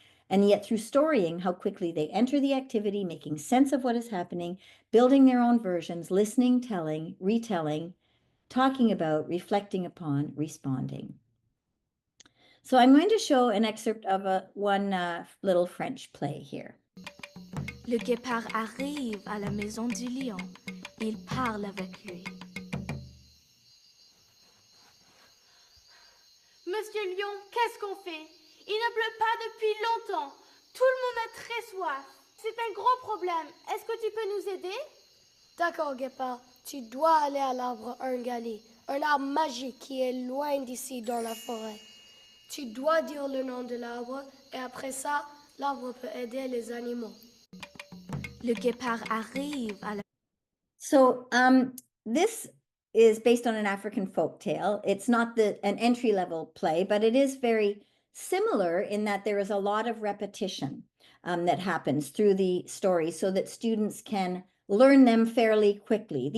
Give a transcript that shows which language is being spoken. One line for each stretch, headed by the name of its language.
English: And yet through storying, how quickly they enter the activity, making sense of what is happening, building their own versions, listening, telling, retelling, talking about, reflecting upon, responding. So I'm going to show an excerpt of one little French play here.
French: Le guépard arrive à la maison du lion. Il parle avec lui. Monsieur Lion, qu'est-ce qu'on fait? Il ne pleut pas depuis longtemps. Tout le monde a très soif. C'est un gros problème. Est-ce que tu peux nous aider? D'accord, Guépard. Tu dois aller à l'arbre Ungali, un arbre magique qui est loin d'ici dans la forêt. Tu dois dire le nom de l'arbre et après ça, l'arbre peut aider les animaux. Le guépard arrive à la...
English: So this is based on an African folk tale. It's not an entry-level play, but it is very similar in that there is a lot of repetition that happens through the story so that students can learn them fairly quickly.